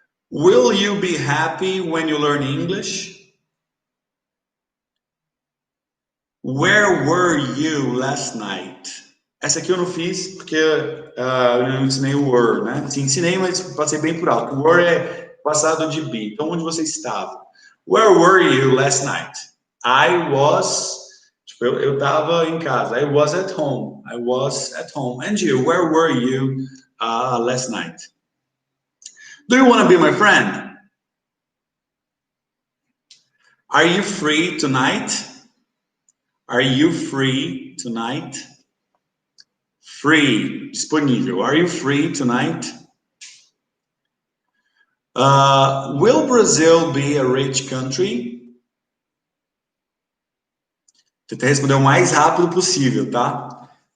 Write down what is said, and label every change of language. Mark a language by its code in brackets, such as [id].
[en] Will you be happy when you learn English? Where were you last night? [pt] Essa aqui eu não fiz porque eu não ensinei o were, né? Sim, ensinei, mas passei bem por alto. O were é passado de be. Então, onde você estava? [en] Where were you last night? I was... [pt] Tipo, eu estava em casa. [en] I was at home. I was at home. And you, where were you last night? Do you want to be my friend? Are you free tonight? Are you free tonight? Free, disponível. Are you free tonight? Will Brazil be a rich country? [pt] Tenta responder o mais rápido possível, tá?